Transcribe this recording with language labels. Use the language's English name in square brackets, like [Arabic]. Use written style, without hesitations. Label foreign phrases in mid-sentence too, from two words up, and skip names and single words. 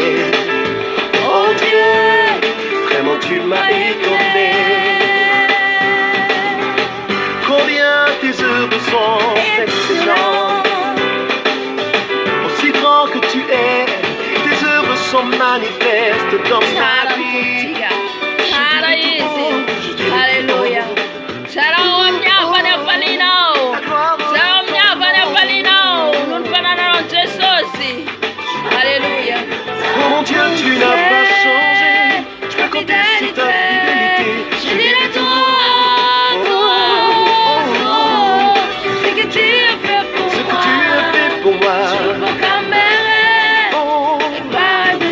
[French] Oh Dieu, vraiment tu m'as étonné. Combien tes œuvres sont excellentes. Aussi grand que tu es, tes œuvres sont manifestes dans ma vie. [Malagasy] Tsara izy. Haleluya. Tsara ao amin'ny havany hafalinao. Tsara ao amin'ny havany hafalinao. Noho ny fanananao Jesosy. Haleluya. [French] Oh mon Dieu, tu n'as pas changé. Je peux compter sur ta fidélité. Je dirai toi, ce que tu as fait pour Ce que moi. tu as fait pour moi. Je proclamerai Oh, la gloire de ton